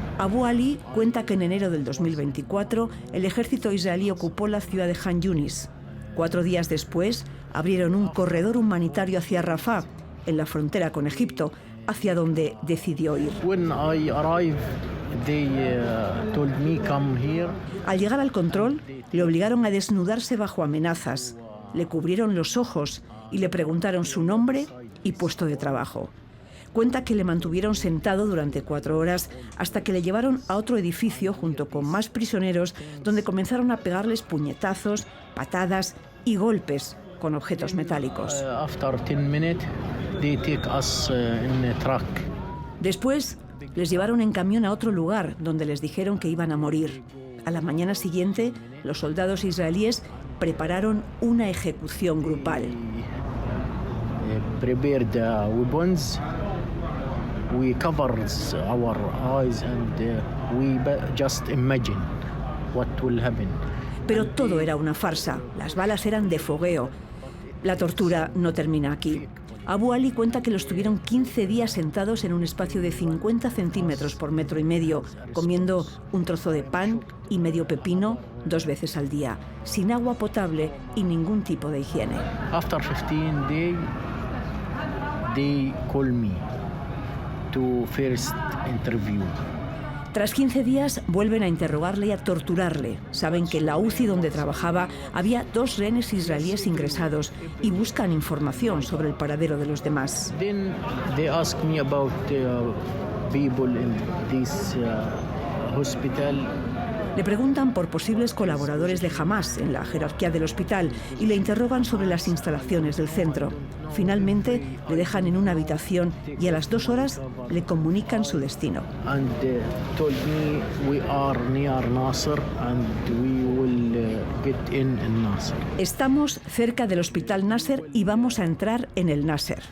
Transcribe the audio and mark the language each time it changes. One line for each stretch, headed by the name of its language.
Spanish: Abu Ali cuenta que en enero del 2024 el ejército israelí ocupó la ciudad de Han Yunis. 4 días después abrieron un corredor humanitario hacia Rafah, en la frontera con Egipto, hacia donde decidió ir.
English: When I arrived, they told me come here.
Spanish: Al llegar al control, le obligaron a desnudarse bajo amenazas, le cubrieron los ojos y le preguntaron su nombre y puesto de trabajo. Cuenta que le mantuvieron sentado durante 4 horas hasta que le llevaron a otro edificio junto con más prisioneros, donde comenzaron a pegarles puñetazos, patadas y golpes con objetos metálicos.
English: After 10 minutes, they take us in a truck.
Spanish: Después les llevaron en camión a otro lugar donde les dijeron que iban a morir. A la mañana siguiente, los soldados israelíes prepararon una ejecución grupal.
English: Prepared weapons. We covered our eyes and we just imagine what will happen.
Spanish: Pero todo era una farsa. Las balas eran de fogueo. La tortura no termina aquí. Abu Ali cuenta que los tuvieron 15 días sentados en un espacio de 50 centímetros por 1,5 metros, comiendo un trozo de pan y medio pepino 2 veces al día, sin agua potable y ningún tipo de higiene.
English: After 15 days, they call me to first interview.
Spanish: Tras 15 días vuelven a interrogarle y a torturarle. Saben que en la UCI donde trabajaba había 2 rehenes israelíes ingresados y buscan información sobre el paradero de los demás.
English: Then they ask me about people in this hospital.
Spanish: Le preguntan por posibles colaboradores de Hamás en la jerarquía del hospital y le interrogan sobre las instalaciones del centro. Finalmente, le dejan en una habitación y a las 2 horas le comunican su destino.
English: And told me we are near Nasser and we will get in Nasser.
Spanish: Estamos cerca del Hospital Nasser y vamos a entrar en el Nasser.